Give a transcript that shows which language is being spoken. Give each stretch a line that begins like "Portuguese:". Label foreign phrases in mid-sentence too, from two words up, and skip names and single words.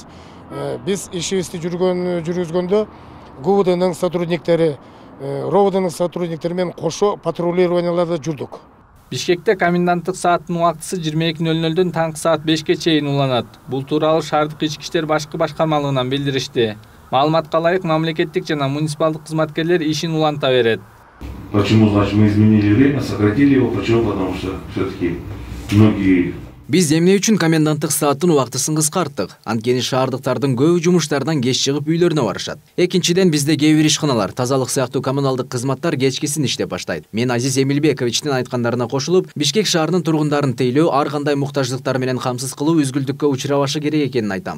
Kyrgyz: Биз ишибизди жүргүзгөндө ГУВДнын сотрудниктери, РОВДнын сотрудниктери менен кошо патрулированияларда жүрдүк. Бишкекте коменданттык сааттын убактысы 22:00дөн таңкы саат 5ке чейин уланат. Бул тууралуу шаардык ички иштер башкы башкармалыгынан билдиришти. Маалыматка ылайык мамлекеттик жана муниципалдык кызматкерлер ишин уланта берет.
Russian: Почему, значит, мы изменили время, сократили его? Почему? Потому что все-таки многие...
Kyrgyz: Биз эмне үчүн коменданттык сааттын убактысын кыскарттык? Анткени шаардыктардын көбү жумуштардан кеч чыгып үйлөрүнө барышат. Экинчиден, бизде кээ бир ишканалар, тазалык сыяктуу коммуналдык кызматтар кечкисин иштеп баштайт. Мен Азиз Эмилбековичтин айткандарына кошулуп, Бишкек шаарынын тургундарын тейлөө, ар кандай муктаждыктар менен камсыз кылуу үзгүлтүккө учурабашы керек экенин айтам.